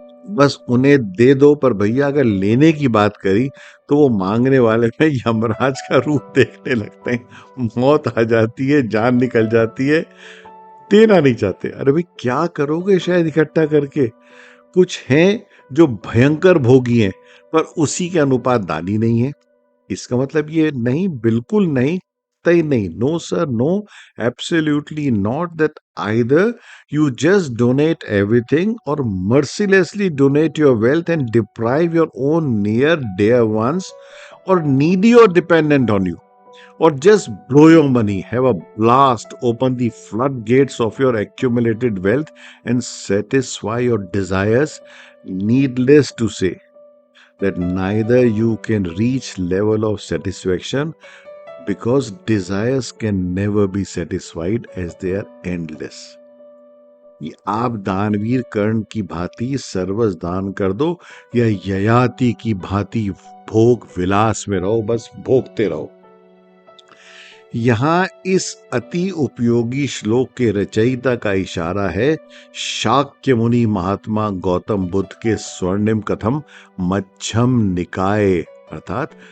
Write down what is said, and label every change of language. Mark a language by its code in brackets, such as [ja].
[hi] बस उन्हें दे दो। पर भैया अगर लेने की बात करी, तो वो मांगने वाले में यमराज का रूप देखने लगते हैं। मौत आ जाती है, जान निकल जाती है, देना नहीं चाहते। अरे भाई, क्या करोगे शहद इकट्ठा करके? कुछ हैं जो भयंकर भोगी हैं, पर उसी के अनुपात दानी नहीं है। इसका मतलब ये नहीं, बिल्कुल नहीं, तय नहीं, [en] No sir, no, absolutely not, that either you just donate everything or mercilessly donate your wealth and deprive your own near dear ones or needy or dependent on you, or just blow your money, have a blast, open the floodgates of your accumulated wealth and satisfy your desires. Needless to say that neither you can reach level of satisfaction, because desires can never be satisfied as they are endless. [hi] ये आप दानवीर कर्ण की भांति सर्वस दान कर दो, या ययाति की भांति भोग विलास में रहो, बस भोगते रहो। यहां इस अति उपयोगी श्लोक के रचयिता का इशारा है शाक्य मुनि महात्मा गौतम बुद्ध के स्वर्णिम कथम मध्यम निकाय, अर्थात